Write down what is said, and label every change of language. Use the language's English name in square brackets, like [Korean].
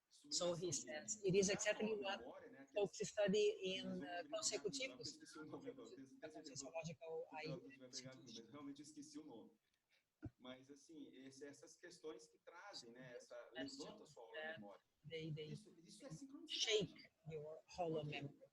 [English] So he says it is exactly what folks study in consecutivos, sociological institution. [Portuguese] Realmente esqueci o nome. Mas assim, essas questões que trazem, né, essa levanta sua memória. Isso é sincronicidade. [English] Shake your whole memory.